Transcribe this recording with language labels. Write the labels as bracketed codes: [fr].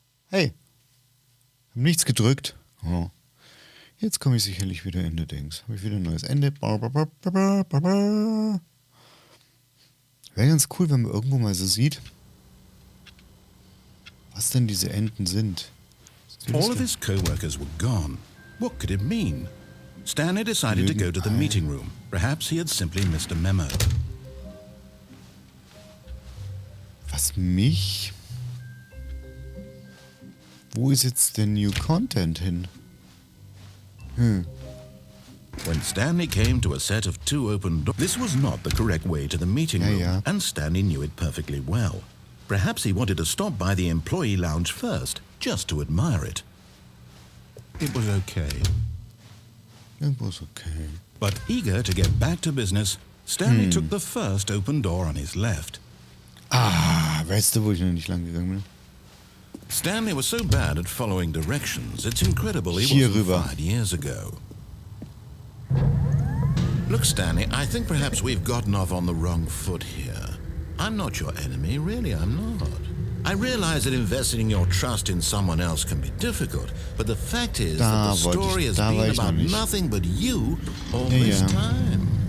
[de] Hey, hab nichts gedrückt. Oh. Jetzt komme ich sicherlich wieder in der Dings. Habe ich wieder ein neues Ende. Wäre ganz cool, wenn man irgendwo mal so sieht, was denn diese Enden sind. [en] All of his co-workers were gone. What could it mean? Stanley decided to go to the meeting room. Perhaps he had simply missed a memo. [de] Was mich? Wo ist jetzt der New Content hin? [en] When Stanley came to a set of 2 open doors, this was not the correct way to the meeting room, and Stanley knew it perfectly well. Perhaps he wanted to stop by the employee lounge first, just to admire it. It was okay. It was okay. But eager to get back to business, Stanley took the first open door on his left. [de] Weißt du, wo ich noch nicht lang gegangen bin? [en] Stanley was so bad at following directions, it's incredible he wasn't fired years ago. Look, Stanley, I think perhaps we've gotten off on the wrong foot here. I'm not your enemy, really, I'm not. I realize that investing your trust in someone else can be difficult, but the fact is that the story has been about nothing but you all this time.